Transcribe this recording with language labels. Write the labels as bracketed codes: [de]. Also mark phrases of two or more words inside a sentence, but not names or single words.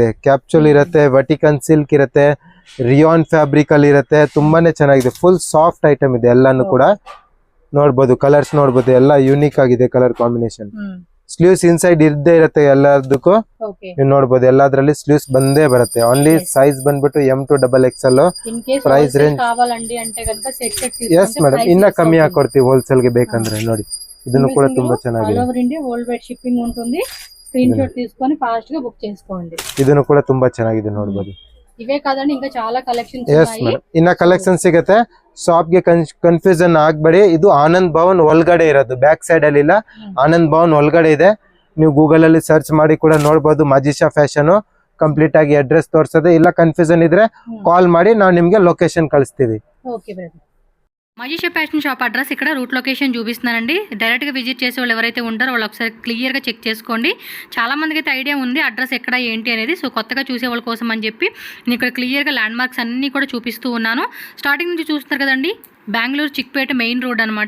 [kn] ಕ್ಯಾಪ್ಸೂಲ್ ಇರುತ್ತೆ, ವಟಿಕನ್ ಸಿಲ್ಕ್ ಇರುತ್ತೆ, [en] rayon fabric [kn] ಅಲ್ಲಿ ಇರುತ್ತೆ, ತುಂಬಾನೇ ಚೆನ್ನಾಗಿದೆ. [en] full soft item [kn] ಇದೆ ಎಲ್ಲಾನು ಕೂಡ ನೋಡ್ಬೋದು. ಕಲರ್ಸ್ ನೋಡ್ಬೋದು, ಎಲ್ಲ ಯೂನಿಕ್ ಆಗಿದೆ [en] colour combination. sleeves inside [kn] ಇದ್ದೇ ಇರುತ್ತೆ ಎಲ್ಲದಕ್ಕೂ, ನೀವು ನೋಡ್ಬೋದು ಎಲ್ಲದ್ರಲ್ಲಿ ಸ್ಲೀವ್ಸ್ ಬಂದೇ ಬರುತ್ತೆ. ಓನ್ಲಿ ಸೈಜ್ ಬಂದ್ಬಿಟ್ಟು [en] M to XXL. price range [te] కావాలండి అంటే గనుక సెట్ [en] yes madam, [kn] ಇನ್ನ ಕಮ್ಮಿ ಹಾಕೊಡ್ತೀವಿ ಹೋಲ್ಸೇಲ್ ಗೆ ಬೇಕಂದ್ರೆ. ನೋಡಿ ಇದನ್ನು ಕೂಡ ತುಂಬಾ ಚೆನ್ನಾಗಿದೆ. [en] over India world wide shipping [te] ఉంటుంది. [en] screen shot [te] తీసుకొని ఫాస్ట్ గా బుక్ చేసుకోండి. [kn] ಇದನ್ನು ಕೂಡ ತುಂಬಾ ಚೆನ್ನಾಗಿದೆ ನೋಡ್ಬೋದು. ಇವೇ ಕಾದಂడి, [te] ఇంకా చాలా ಕಲೆಕ್ಷನ್ಸ್ [en] yes madam, [kn] ಇನ್ನ ಕಲೆಕ್ಷನ್ ಸಿಗುತ್ತೆ. ಶಾಪ್ ಗೆ ಕನ್ಫ್ಯೂಷನ್ ಆಗ್ಬೇಡಿ. ಇದು ಆನಂದ್ ಭವನ್ ಒಳಗಡೆ ಇರೋದು, ಬ್ಯಾಕ್ ಸೈಡ್ ಅಲ್ಲಿ ಇಲ್ಲ, ಆನಂದ್ ಭವನ್ ಒಳಗಡೆ ಇದೆ. ನೀವು ಗೂಗಲ್ ಅಲ್ಲಿ ಸರ್ಚ್ ಮಾಡಿ ಕೂಡ ನೋಡಬಹುದು. ಮಜಿಷಾ ಫ್ಯಾಷನ್ ಕಂಪ್ಲೀಟ್ ಆಗಿ ಅಡ್ರೆಸ್ ತೋರಿಸೋದು. ಇಲ್ಲ ಕನ್ಫ್ಯೂಷನ್ ಇದ್ರೆ ಕಾಲ್ ಮಾಡಿ, ನಾವು ನಿಮ್ಗೆ ಲೊಕೇಶನ್ ಕಳಿಸ್ತೀವಿ. [en] okay brother. [te] మజీషా ఫ్యాషన్ [en] shop address [te] ఇక్కడ [en] route location [te] చూపిస్తున్నానండి. డైరెక్ట్గా విజిట్ చేసే వాళ్ళు ఎవరైతే ఉంటారో వాళ్ళు ఒకసారి క్లియర్గా చెక్ చేసుకోండి. చాలా మందికి అయితే ఐడియా ఉంది అడ్రస్ ఎక్కడ ఏంటి అనేది. సో కొత్తగా చూసే వాళ్ళ కోసం అని చెప్పి నేను ఇక్కడ క్లియర్గా ల్యాండ్ మార్క్స్ అన్నీ కూడా చూపిస్తూ ఉన్నాను. స్టార్టింగ్ నుంచి చూస్తున్నారు కదండి, బెంగళూరు చిక్పేట మెయిన్ రోడ్ అనమాట.